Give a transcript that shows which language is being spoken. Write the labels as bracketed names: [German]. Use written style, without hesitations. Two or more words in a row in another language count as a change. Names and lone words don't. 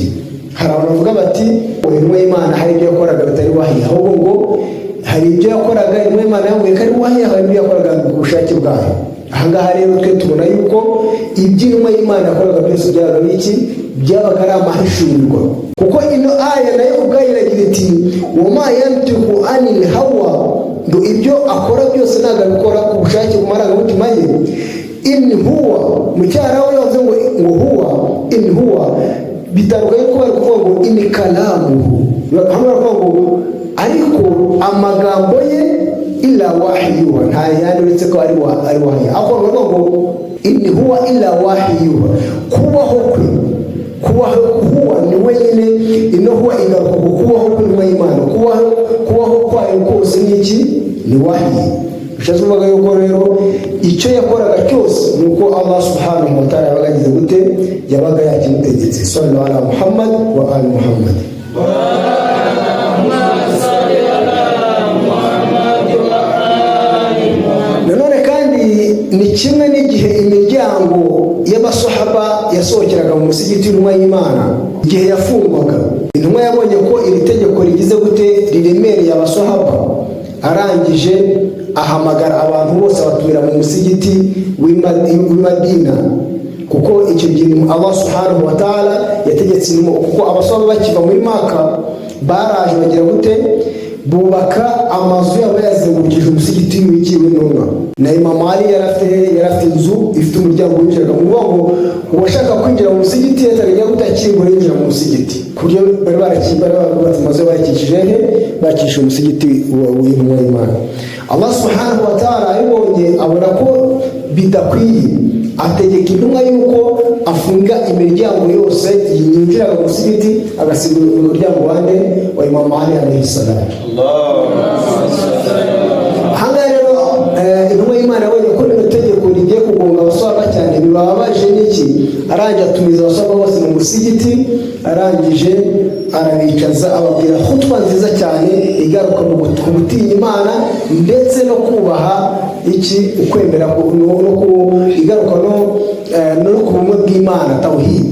[Kinyarwanda] Hari abantu bavuga bati intumwa y'Imana hari ibyo yakoraga bitari wahyi, ahubwo ngo hari ibyo yakoraga intumwa y'Imana yambwiye ko ari wahyi, hari ibyo yakoraga ku bushake bwayo. Ahangaha rero twe tubona yuko iby'intumwa y'Imana yakoraga byose byabaga iki, byabaga ari amahishurirwa, kuko ino aya nayo ubwayo iragira iti [Arabic] wama yantiqu anil hawa, [Kinyarwanda] ngo ibyo akora byose ntabwo abikora ku bushake ku marangamutima ye. [Arabic] In huwa, [Kinyarwanda] mu cyaraho yavuze ngo huwa, [Arabic] in huwa [Kinyarwanda] bitandukanye ko bari kuvuga ngo [Arabic] in kalamuhu, [Kinyarwanda] hamwe baravuga ngo ariko amagambo ye [Arabic] illa wahyuha, [Kinyarwanda] nta yandi uretse ko ari wahyi. Ako baravuga ngo [Arabic] in huwa illa wahyuha, [Kinyarwanda] kubaho kwe, kubaho ni wenyine, ino huwa igaruka ku kubaho kw'intumwa y'Imana, kubaho kwayo kose ni iki, ni wahyi. Bishatse kuvuga yuko rero icyo yakoraga cyose nuko [Arabic] Allah subhanahu wa ta'ala [Kinyarwanda] yabaga agize gute, yabaga yakimutegetse. [Arabic] Sallallahu ala Muhammad wa ali Muhammad. [Kinyarwanda] Nanone kandi ni kimwe n'igihe imiryango y'abasahaba yasohokeraga mu musigiti w'intumwa y'Imana, igihe yafungwaga, intumwa yabonye ko iri tegeko rigize gute, riremereye abasahaba, arangije ahamagara abantu bose batumira mu musigiti w'i Madina, kuko icyo gihe [Arabic] Allah subhanahu wa ta'ala [Kinyarwanda] yategetse, kuko abasahaba bakiva muri Maka baraje bagira gute, bubaka amazu yabo yazengurukije umusigiti w'intumwa. Na Imam Ali yarafite inzu ifite umuryango winjiraga, ngo uwashaka kwinjira mu musigiti yatajya gutakingura yinjira mu musigiti, kuryo bari barakibara maze bakisha umusigiti w'intumwa y'Imana. [Arabic] Allah subhanahu wa ta'ala [Kinyarwanda] ayibonye abona ko bidakwiye, ategeka intumwa yuko afunga imiryango yose yinjiraga mu musigiti, agasiga umuryango wa Imam Ali [Arabic] alayhi salam. [Kinyarwanda] Ahangaha rero intumwa y'Imana yabonye ko rino tegeko rigiye kugonga abasahaba cyane, bibabaje n'iki, arangije atumiza abasahaba bose mu musigiti, arangije arabicaza, ababwira khutba nziza cyane igaruka mu gutinya Imana ndetse no kubaha iki, ukwemera, igaruka no ku bumwe bw'Imana, tawhid.